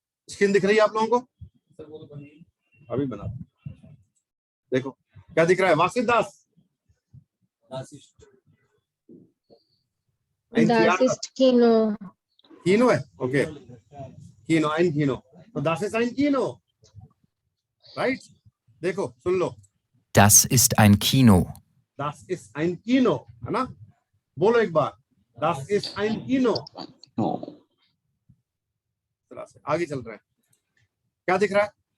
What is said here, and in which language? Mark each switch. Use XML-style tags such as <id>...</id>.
<hi>Screen दिख रही है आप लोगों को? अभी बना, देखो क्या दिख रहा है।</hi> <de>वासिफ दास, Das ist Kino.</de> <hi>कीनो है, ओके, कीनो, ein Kino, तो</hi> <de>das ist ein Kino,</de> <hi>right? देखो, सुन लो,</hi> <de>Das ist ein Kino. das ist ein Kino,</de> <hi>है ना? बोलो एक बार,</hi> <de>das ist ein Kino।</de> <hi>आगे चल रहे हैं, क्या दिख रहा है?</hi>